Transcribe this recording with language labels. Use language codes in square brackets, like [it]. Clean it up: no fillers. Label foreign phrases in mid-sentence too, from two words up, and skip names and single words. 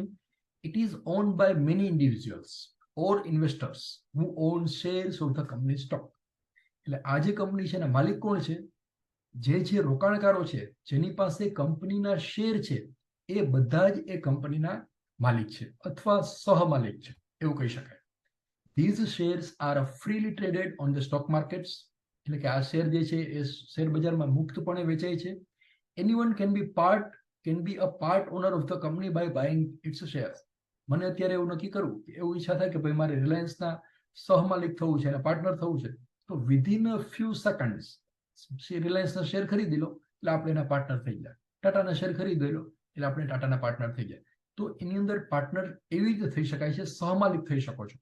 [en] It is owned by many individuals or investors who own shares of the company stock. [gu] એટલે આ જે કંપની છે એના માલિક કોણ છે? જે રોકાણકારો છે, જેની પાસે કંપનીના શેર છે, એ બધા જ એ કંપનીના માલિક છે અથવા સહમાલિક છે, એવું કહી શકાય. [en] These shares are freely traded on the stock markets. [gu] એટલે કે આ શેર જે છે એ શેર બજારમાં મુક્તપણે વેચાય છે. [en] Anyone can be a part owner of the company by buying its shares. [gu] મને અત્યારે એવું નક્કી કરવું, એવું ઈચ્છા થાય કે ભાઈ મારે રિલાયન્સના સહમાલિક થવું છે અને પાર્ટનર થવું છે, તો [en] within a few seconds [gu] રિલાયન્સના શેર ખરીદી લો એટલે આપણે એના પાર્ટનર થઈ જાય. ટાટાના શેર ખરીદી લો એટલે આપણે ટાટાના પાર્ટનર થઈ જાય. તો એની અંદર પાર્ટનર એવી રીતે થઈ શકાય છે, સહમાલિક થઈ શકો છો.